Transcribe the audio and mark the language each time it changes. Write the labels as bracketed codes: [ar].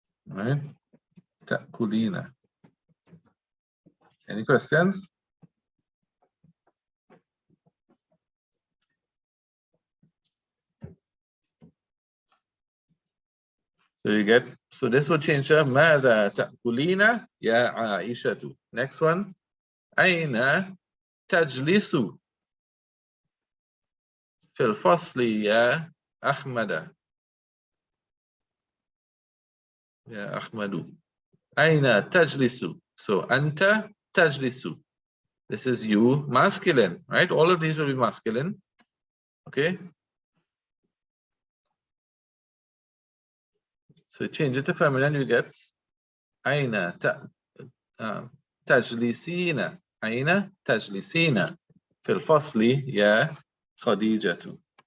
[en] All right. Takulina. Any questions? So you get, so this will change to [ar] ماذا تأكلين يا عائشة. [en] Next one. [ar] أين تجلس في الفصل يا أحمد. يا أحمد. أين تجلس. So أنت تجلس. [en] This is you, masculine, right? All of these will be masculine. Okay. So change it to feminine, you get [ar] أين تجلسين. أين تجلسين في الفصل يا خديجة.